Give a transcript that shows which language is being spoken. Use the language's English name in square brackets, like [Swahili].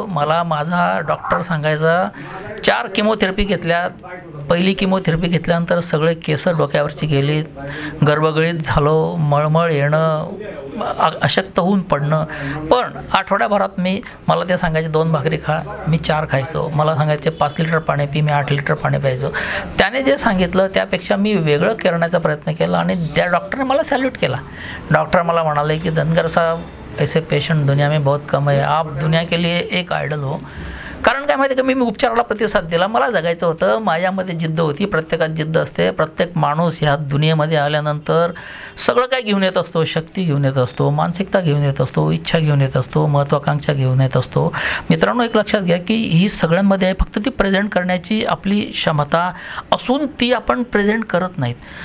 [Marathi] मला माझा डॉक्टर सांगायचा 4 किमोथेरपी घेतल्या, पहिली किमोथेरपी घेतल्यानंतर सगळे केस डोक्यावरची गेली, गर्भगळीत झालो, मळमळ येणं, अशक्त होऊन पडणं, पण आठवड्याभरात मला ते सांगायचे 2 भाकरी खा, मी 4 खायचो. मला सांगायचे 5 लिटर पाणी पी, मी 8 लिटर पाणी प्यायचो. त्याने जे सांगितलं त्यापेक्षा मी वेगळं करण्याचा प्रयत्न केला आणि त्या डॉक्टरने मला सॅल्यूट केला. डॉक्टर मला म्हणाले की [Hindi] धनगर साहब, ऐसे पेशंट दुनिया में बहुत कम है, आप दुनिया के लिए एक आयडल हो. [Marathi] कारण काय माहिती का, मी उपचाराला प्रतिसाद दिला, मला जगायचं होतं, माझ्यामध्ये जिद्द होती, प्रत्येकात जिद्द असते. प्रत्येक माणूस ह्या दुनियेमध्ये आल्यानंतर सगळं काय घेऊन येत असतो, शक्ती घेऊन येत असतो, मानसिकता घेऊन येत असतो, इच्छा घेऊन येत असतो, महत्त्वाकांक्षा घेऊन येत असतो. मित्रांनो, एक लक्षात घ्या की ही सगळ्यांमध्ये आहे, फक्त ती प्रेझेंट करण्याची आपली क्षमता असून ती आपण प्रेझेंट करत नाहीत.